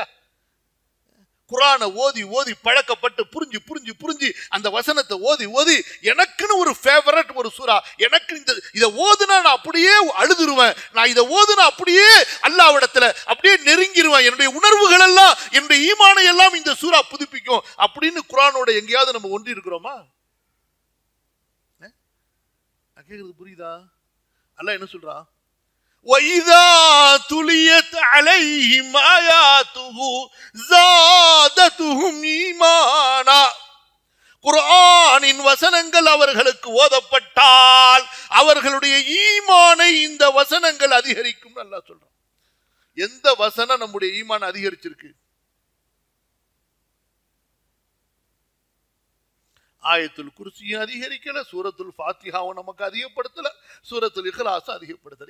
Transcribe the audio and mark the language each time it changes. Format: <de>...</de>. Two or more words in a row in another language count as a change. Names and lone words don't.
<ta>குர்ஆனை ஓதி ஓதி பழக்கப்பட்டு புரிஞ்சு புரிஞ்சு புரிஞ்சு அந்த வசனத்தை ஓதி ஓதி எனக்குன்னு ஒரு ஃபேவரட் ஒரு சூரா, எனக்கு இதை ஓதுனா நான் அப்படியே அழுதுருவேன், நான் இதை ஓதுனா அப்படியே அல்லாஹ்விடத்துல அப்படியே நெருங்கிடுவேன், என்னுடைய உணர்வுகள் எல்லாம் என்னுடைய ஈமானை எல்லாம் இந்த சூரா புதுப்பிக்கும் அப்படின்னு குர்ஆனோட எங்கேயாவது நம்ம ஒன்றி இருக்கிறோமா? கேக்குறது புரியுதா? அல்லாஹ் என்ன சொல்றான்?</ta> <ar>وَإِذَا تُلِيَتْ عَلَيْهِمْ آيَاتُهُ زَادَتْهُمْ إِيمَانًا.</ar> <ta>குர்ஆனின் வசனங்கள் அவர்களுக்கு ஓதப்பட்டால் அவர்களுடைய ஈமானை இந்த வசனங்கள் அதிகரிக்கும் அல்லாஹ் சொல்றான். எந்த வசனம் நம்முடைய ஈமான் அதிகரிச்சிருக்கு? ஆயத்துல் குர்சியும் அதிகரிக்கல, சூரத்துல் ஃபாத்திஹாவும் நமக்கு அதிகப்படுத்தல, சூரத்துல் இக்லாஸும் அதிகப்படுத்தல.</ta>